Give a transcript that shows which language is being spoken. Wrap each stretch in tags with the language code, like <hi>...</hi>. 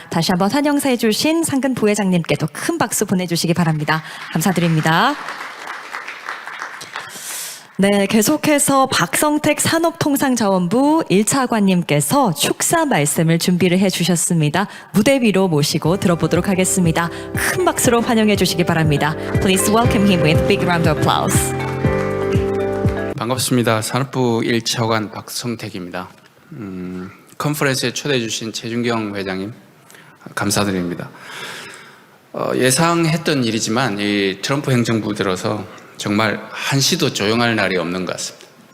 <ko>다시 한번 환영사 해주신 상근 부회장님께도 큰 박수 보내주시기 바랍니다. 감사드립니다. 네, 계속해서 박성택 산업통상자원부 1차관님께서 축사 말씀을 준비를 해주셨습니다. 무대 위로 모시고 들어보도록 하겠습니다. 큰 박수로 환영해 주시기 바랍니다.</ko> <en>Please welcome him with big round of applause.</en> <ko>반갑습니다. 산업부 1차관 박성택입니다. 컨퍼런스에 초대해 주신 최준경 회장님 감사드립니다. 예상했던 일이지만 이 트럼프 행정부 들어서 정말 한시도 조용할 날이 없는 것 같습니다.</ko>